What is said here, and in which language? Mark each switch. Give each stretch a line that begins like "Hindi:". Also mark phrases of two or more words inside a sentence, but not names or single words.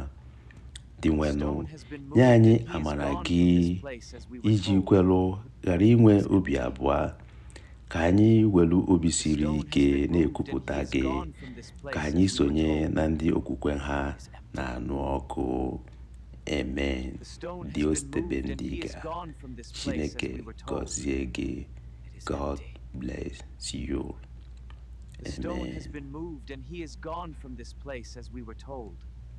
Igbo: Di nwenu, nye anyị amara gị iji kwelu ghara inwe obi abụọ, ka anyị welu obi siri ike na-ekwupụta gị, ka anyị sonye na ndị okwukwe ha na-anụ ọkụ.
Spanish: Amen. Dios te bendiga.
Igbo: Chineke gọzie gị.
English: God bless you. The stone has been moved and he is gone from this place as we were told.